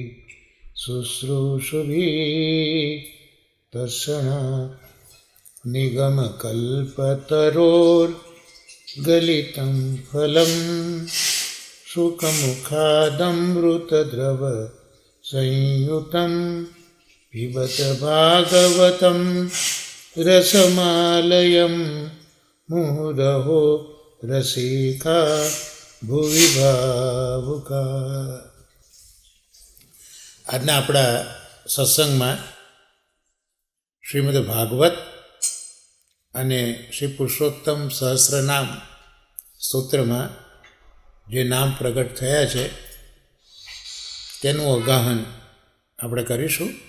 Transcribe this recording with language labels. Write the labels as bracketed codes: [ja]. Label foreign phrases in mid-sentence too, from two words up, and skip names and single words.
[sa] शुश्रूषुभिः तत्क्षणात् निगमकल्पतरोर्गलितं फलं शुकमुखादमृतद्रव संयुतं पिबत भागवतं रसमालयं मुहुरहो रसिका ભુવિ ભાવુકા. [gu] આજના આપણા સત્સંગમાં શ્રીમદ ભાગવત અને શ્રી પુરુષોત્તમ સહસ્રનામ સ્તોત્રમાં જે નામ પ્રગટ થયા છે તેનું અગાહન આપણે કરીશું.